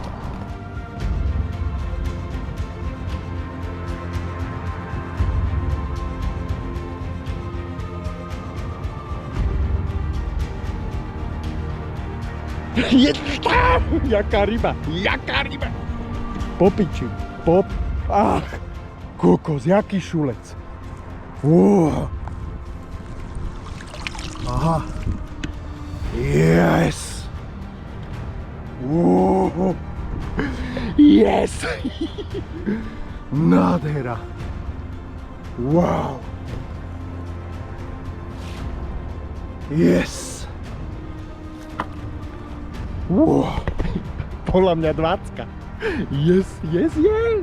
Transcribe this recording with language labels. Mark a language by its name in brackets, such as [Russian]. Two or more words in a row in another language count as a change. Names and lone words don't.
[Czech] Je tam! Jaká ryba! Jaká ryba! Popiči! Pop! Ach! Kokos, jaký šulec! Aha! [English] Yes! Yes! Nádhera! Wow! Yes! [Slovak] Wow. Podľa mňa 20. [English] Yes, yes, yes!